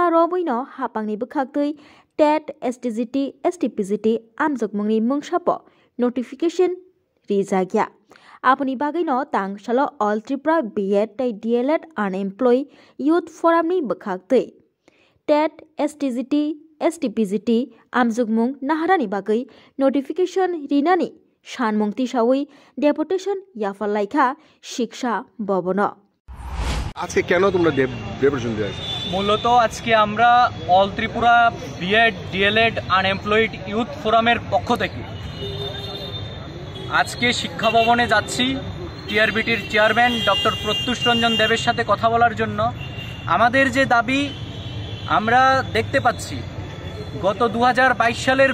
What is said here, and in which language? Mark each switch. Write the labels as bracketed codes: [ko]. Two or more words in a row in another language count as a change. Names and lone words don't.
[trp] robuino hapangni bokhaktui TET STGT STPGT amjokmungni mungsapo notification rijakya apni bagino tangsalo All Tripura B.Ed tei D.L.Ed unemployed youth forumni bokhaktui TET STGT STPGT amjokmung naharani bagui notification rinani সানমুং তিসাউই ডেপুটেশন ইয়াফালাইখা শিক্ষা ভবন [bn] আজকে কেন তোমরা ডেপুটেশন দিয়েছো মূলত আজকে আমরা অল ত্রিপুরা বিএড ডিএলএড আনএমপ্লয়েড ইউথ ফোরামের পক্ষ থেকে আজকে শিক্ষা ভবনে যাচ্ছি টিআরবিটির চেয়ারম্যান ডক্টর প্রত্যুষ রঞ্জন দেবের সাথে কথা বলার জন্য আমাদের যে দাবি আমরা দেখতে পাচ্ছি গত 2022 সালের